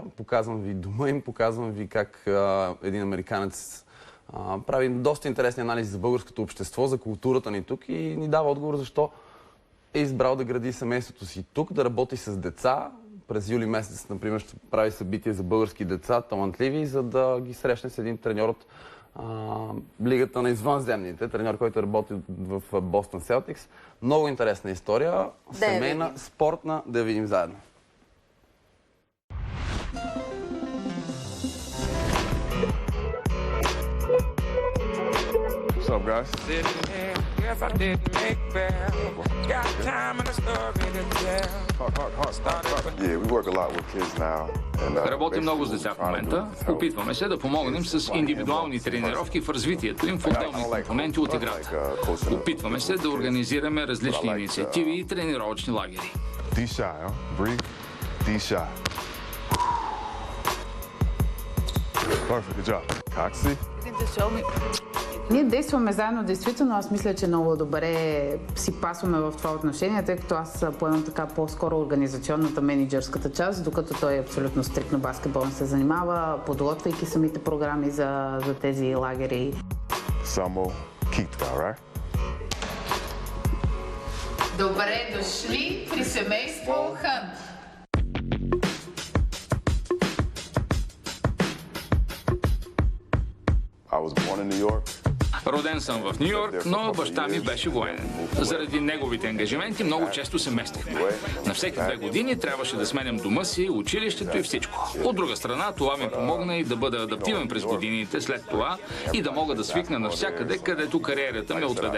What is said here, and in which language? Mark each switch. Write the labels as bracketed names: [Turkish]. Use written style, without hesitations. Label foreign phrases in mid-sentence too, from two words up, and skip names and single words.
[Bulgarian] Показвам ви дома им, показвам ви как един американец прави доста интересни анализи за българското общество, за културата ни тук и ни дава отговор защо е избрал да гради семейството си тук, да работи с деца. През юли месец, например, ще прави събитие за български деца, талантливи, за да ги срещне с един треньор от лигата на извънземните, треньор, който работи в Бостън Селтикс. Много интересна история, семейна, спортна, да я видим заедно. [English] What's up, guys? Yeah, we work a lot with kids now. [Bulgarian] Работим много с деца в момента. Опитваме се да помогнем с индивидуални тренировки в развитието им в отделни компоненти от играта. Опитваме се да организираме различни инициативи и тренировъчни лагери. [English] Perfect, good job. Coxie? [Bulgarian] Ние действаме заедно, действително. Аз мисля, че много добре си пасваме в това отношение, тъй като аз поемам така по-скоро организационната, менеджерската част, докато той абсолютно стриктно баскетболно се занимава, подготвяйки самите програми за тези лагери. [English] Samo Kitka, right? [Bulgarian] Добре дошли при семейство Хънт! [English] I was born in New York. [Bulgarian] Роден съм в Ню Йорк, но баща ми беше военен. Заради неговите ангажименти много често се местихме. На всеки 2 години трябваше да сменям дома си, училището и всичко. От друга страна, това ми помогна и да бъда адаптивен през годините след това и да мога да свикна навсякъде, където кариерата ме отведе.